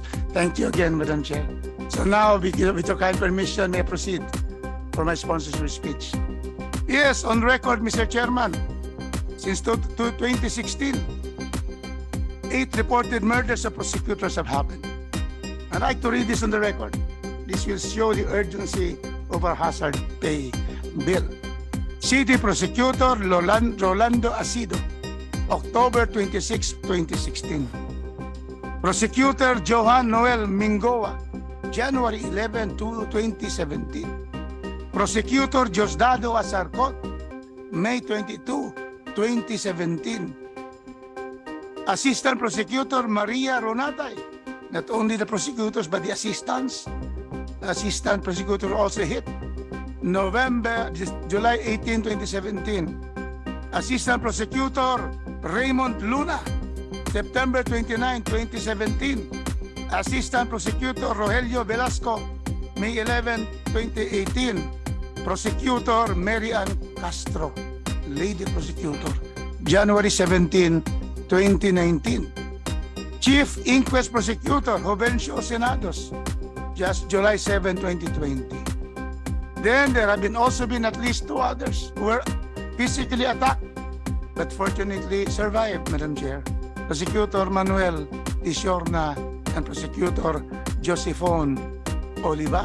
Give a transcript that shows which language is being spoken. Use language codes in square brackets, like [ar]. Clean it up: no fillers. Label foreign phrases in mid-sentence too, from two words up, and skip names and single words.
[en] Thank you again, Madam Chair. So now, with your kind permission, may I proceed for my sponsorship speech. Yes, on record, Mr. Chairman, since 2016, 8 reported murders of prosecutors have happened. I'd like to read this on the record. This will show the urgency of our hazard pay bill. City Prosecutor Rolando Acido, October 26, 2016. Prosecutor Johan Noel Mingoa, January 11, 2017. Prosecutor Diosdado Asarcot, May 22, 2017. Assistant Prosecutor Maria Ronatay, not only the prosecutors but the assistants. Assistant Prosecutor also hit July 18, 2017. Assistant Prosecutor Raymond Luna, September 29, 2017. Assistant Prosecutor Rogelio Velasco, May 11, 2018. Prosecutor Mary Ann Castro, Lady Prosecutor, January 17, 2019. Chief Inquest Prosecutor Jovencio Senados, just July 7, 2020. Then there have also been at least 2 others who were physically attacked, but fortunately survived, Madam Chair. Prosecutor Manuel Tisiorna and Prosecutor Josephone Olivar.